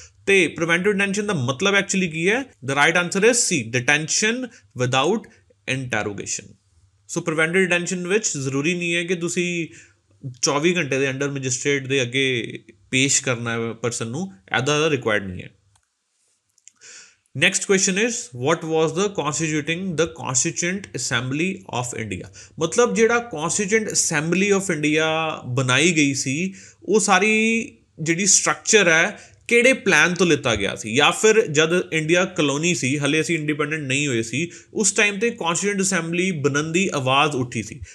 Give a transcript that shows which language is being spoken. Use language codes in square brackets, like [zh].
[pa] ਤੇ preventive detention ਦਾ ਮਤਲਬ actually ਕੀ ਹੈ? [en] The right answer is C, detention without interrogation. [pa] So preventive detention ਵਿੱਚ ਜ਼ਰੂਰੀ ਨਹੀਂ ਹੈ ਕਿ ਤੁਸੀਂ 24 ਘੰਟੇ ਦੇ ਅੰਡਰ ਮੈਜਿਸਟ੍ਰੇਟ ਦੇ ਅੱਗੇ ਪੇਸ਼ ਕਰਨਾ ਹੈ ਪਰਸਨ ਨੂੰ, ਇੱਦਾਂ ਦਾ ਰਿਕੁਆਇਰਡ ਨਹੀਂ ਹੈ। [en] Next question is, what was the Constituent Assembly of India? [pa] मतलब ਜਿਹੜਾ Constituent Assembly of India ਬਣਾਈ ਗਈ ਸੀ, ਉਹ ਸਾਰੀ ਜਿਹੜੀ ਸਟਰਕਚਰ ਹੈ ਕਿਹੜੇ ਪਲਾਨ ਤੋਂ ਲਿੱਤਾ ਗਿਆ ਸੀ? ਜਾਂ ਫਿਰ ਜਦ ਇੰਡੀਆ ਕਲੋਨੀ ਸੀ, ਹਲੇ ਅਸੀਂ ਇੰਡੀਪੈਂਡੈਂਟ ਨਹੀਂ ਹੋਏ ਸੀ, ਉਸ ਟਾਈਮ ਤੇ ਕੌਂਸਟੀਟਿਊਂਟ ਅਸੈਂਬਲੀ ਬਣਨ ਦੀ ਆਵਾਜ਼ ਉੱਠੀ ਸੀ।